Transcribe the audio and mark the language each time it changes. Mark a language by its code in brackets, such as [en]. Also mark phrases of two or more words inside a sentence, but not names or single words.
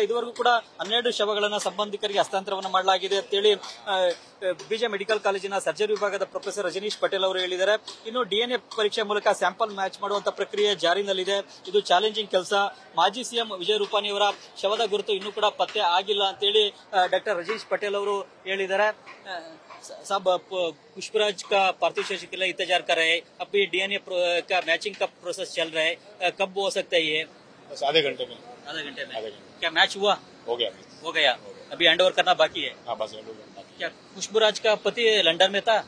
[kn] ಇದುವರೆಗೂ ಕೂಡ 12 ಶವಗಳನ್ನ ಸಂಬಂಧಿಕರಿಗೆ ಹಸ್ತಾಂತರವನ್ನ ಮಾಡಲಾಗಿದೆ ಅಂತ ಹೇಳಿ ಬಿಜೆ ಮೆಡಿಕಲ್ ಕಾಲೇಜಿನ ಸರ್ಜರಿ ವಿಭಾಗದ ಪ್ರೊಫೆಸರ್ ರಜನೀಶ್ ಪಟೇಲ್ ಅವರು ಹೇಳಿದ್ದಾರೆ. ಇನ್ನು ಡಿಎನ್ಎ ಪರೀಕ್ಷೆ ಮೂಲಕ [en] sample match [kn] ಮಾಡುವಂತ ಪ್ರಕ್ರಿಯೆ ಜಾರಿನಲ್ಲಿದೆ. ಇದು ಚಾಲೆಂಜಿಂಗ್ ಕೆಲಸ. ಮಾಜಿ ಸಿಎಂ ವಿಜಯ್ ರೂಪಾನಿ ಅವರ ಶವದ ಗುರುತು ಇನ್ನೂ ಕೂಡ ಪತ್ತೆ ಆಗಿಲ್ಲ ಅಂತ ಹೇಳಿ ಡಾಕ್ಟರ್ ರಜನೀಶ್ ಪಟೇಲ್ ಅವರು ಹೇಳಿದ್ದಾರೆ. [hi] सब पुष्पराज का पार्थिव शरीर के लिए इंतजार कर रहे हैं. अभी डीएनए का मैचिंग का प्रोसेस चल रहा है. कब हो सकता है ये? बस आधे घंटे में. क्या मैच हुआ? हो गया. अभी [en] hand over [hi] करना बाकी है. हाँ, बस [en] hand over [hi] करना. क्या पुष्पराज का पति लंदन में था?